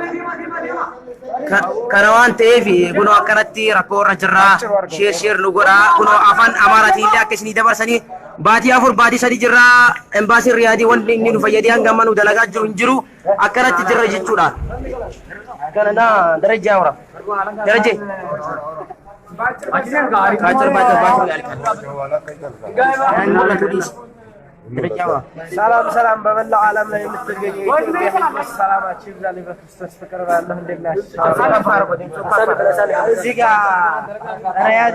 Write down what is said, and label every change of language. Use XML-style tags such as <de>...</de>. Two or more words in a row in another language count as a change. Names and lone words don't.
<om>kana waan ta'eef kunoo akkanatti rakkoo irra jirra sheer nu godha kunoo afaan amaaraatiin illee akka isinii dabarsanii baatii 4 baatii 3 jirra embaasiin riyaadii wanti inni nu fayyadee hanga amma nu dalagaa jiru hin jiru akkanatti jirra jechuudha kana darajaa wara darajee</om> <am>ሰላም ሰላም በመላው ዓለም ላይ የምትገኙ የኢትዮጵያ ሰላማችሁ ይብዛልኝ በክርስቶስ ፍቅር ባለው እንደናችሁ እዚህ ጋር ሪያድ</am>